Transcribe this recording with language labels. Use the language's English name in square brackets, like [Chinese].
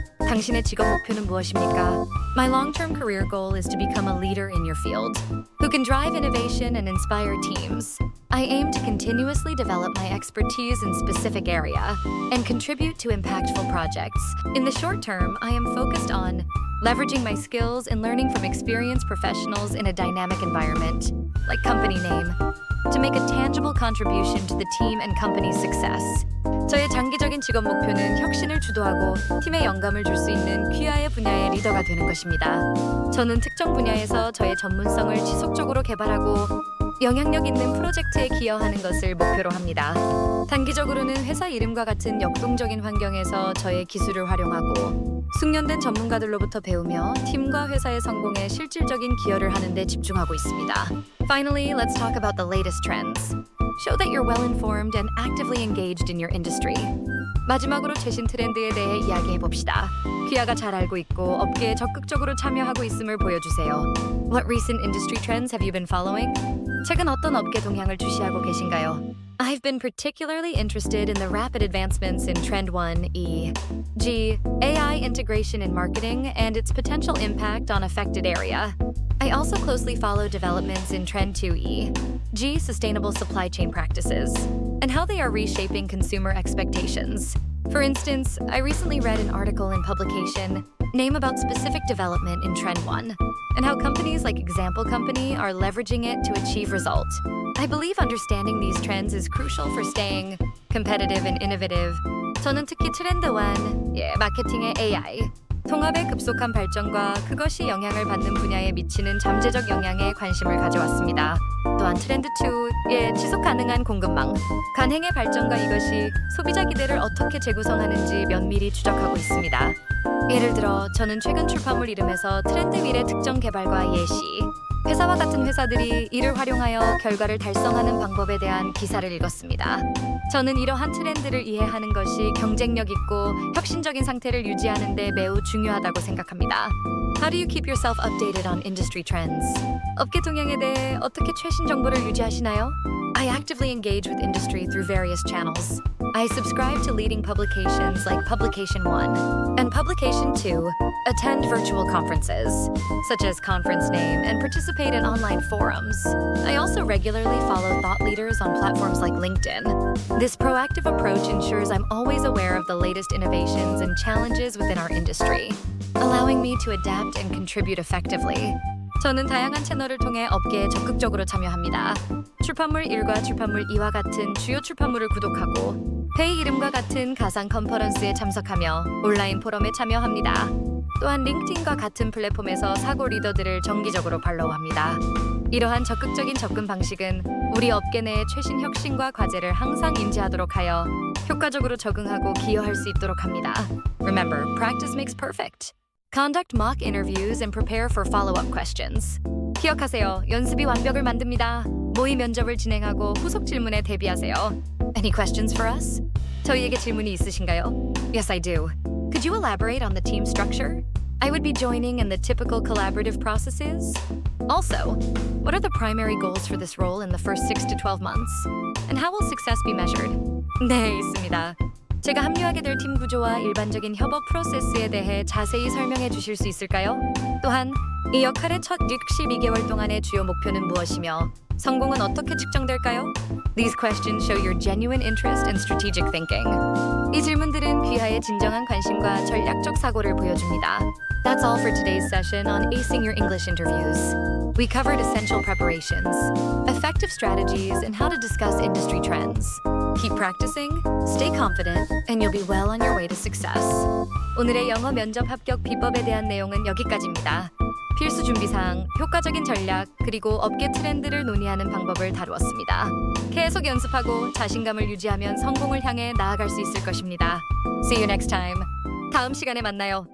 [Korean] 당신의 직업 목표는 무엇입니까? [English] My long-term career goal is to become a leader in your field, who can drive innovation and inspire teams. I aim to continuously develop my expertise in specific area and contribute to impactful projects. In the short term, I am focused on leveraging my skills and learning from experienced professionals in a dynamic environment, like company name, to make a tangible contribution to the team and company's success. [Korean] 저의 장기적인 직업 목표는 혁신을 주도하고 팀에 영감을 줄 수 있는 귀하의 분야의 리더가 되는 것입니다. 저는 특정 분야에서 저의 전문성을 지속적으로 개발하고 영향력 있는 프로젝트에 기여하는 것을 목표로 합니다. 단기적으로는 회사 이름과 같은 역동적인 환경에서 저의 기술을 활용하고 숙련된 전문가들로부터 배우며 팀과 회사의 성공에 실질적인 기여를 하는 데 집중하고 있습니다. [English] Finally, let's talk about the latest trends. Show that you're well-informed and actively engaged in your industry. [Korean] 마지막으로 최신 트렌드에 대해 이야기해 봅시다. 귀하가 잘 알고 있고 업계에 적극적으로 참여하고 있음을 보여주세요. [English] What recent industry trends have you been following? [Korean] 최근 어떤 업계 동향을 주시하고 계신가요? [English] I've been particularly interested in the rapid advancements in Trend 1E, G, AI integration in marketing and its potential impact on affected area. I also closely follow developments in Trend 2E, G, sustainable supply chain practices, and how they are reshaping consumer expectations. For instance, I recently read an article in publication Name about specific development in Trend 1 and how companies like Example Company are leveraging it to achieve results. I believe understanding these trends is crucial for staying competitive and innovative. [Korean] 저는 특히 트렌드 1, 마케팅의 AI, 통합의 급속한 발전과 그것이 영향을 받는 분야에 미치는 잠재적 영향에 관심을 가져왔습니다. 또한 트렌드 2의 지속 가능한 공급망, 간행의 발전과 이것이 소비자 기대를 어떻게 재구성하는지 면밀히 추적하고 있습니다. 예를 들어 저는 최근 출판물 이름에서 트렌드 미래 특정 개발과 예시, 회사와 같은 회사들이 이를 활용하여 결과를 달성하는 방법에 대한 기사를 읽었습니다. 저는 이러한 트렌드를 이해하는 것이 경쟁력 있고 혁신적인 상태를 유지하는 데 매우 중요하다고 생각합니다. [English] How do you keep yourself updated on industry trends? [Korean] 업계 동향에 대해 어떻게 최신 정보를 유지하시나요? [English] I actively engage with industry through various channels. I subscribe to leading publications like Publication One and Publication Two, attend virtual conferences, such as Conference Name, and participate in online forums. I also regularly follow thought leaders on platforms like LinkedIn. This proactive approach ensures I'm always aware of the latest innovations and challenges within our industry, allowing me to adapt and contribute effectively. [Korean] 저는 다양한 채널을 통해 업계에 적극적으로 참여합니다. 출판물 1과 출판물 2와 같은 주요 출판물을 구독하고 회의 이름과 같은 가상 컨퍼런스에 참석하며 온라인 포럼에 참여합니다. 또한 링크드인과 같은 플랫폼에서 사고 리더들을 정기적으로 팔로우합니다. 이러한 적극적인 접근 방식은 우리 업계 내의 최신 혁신과 과제를 항상 인지하도록 하여 효과적으로 적응하고 기여할 수 있도록 합니다. [English] Remember, practice makes perfect. Conduct mock interviews and prepare for follow-up questions. [Korean] 기억하세요. 연습이 완벽을 만듭니다. 모의 면접을 진행하고 후속 질문에 대비하세요. [English] Any questions for us? [Korean] 저희에게 질문이 있으신가요? [English] Yes, I do. Could you elaborate on the team structure? I would be joining in the typical collaborative processes. Also, what are the primary goals for this role in the first 6 to 12 months? And how will success be measured? [Korean] 네, 있습니다. 제가 합류하게 될 팀 구조와 일반적인 협업 프로세스에 대해 자세히 설명해 주실 수 있을까요? 또한 이 역할의 첫 62개월 동안의 주요 목표는 무엇이며 성공은 어떻게 측정될까요? [English] These questions show your genuine interest and strategic thinking. [Korean] 이 질문들은 귀하의 진정한 관심과 전략적 사고를 보여줍니다. [English] That's all for today's session on acing your English interviews. We covered essential preparations, effective strategies, and how to discuss industry trends. Keep practicing, stay confident, and you'll be well on your way to success. [Korean] 오늘의 영어 면접 합격 비법에 대한 내용은 여기까지입니다. 필수 준비사항, 효과적인 전략, 그리고 업계 트렌드를 논의하는 방법을 다루었습니다. 계속 연습하고 자신감을 유지하면 성공을 향해 나아갈 수 있을 것입니다. [English] See you next time. [Korean] 다음 시간에 만나요.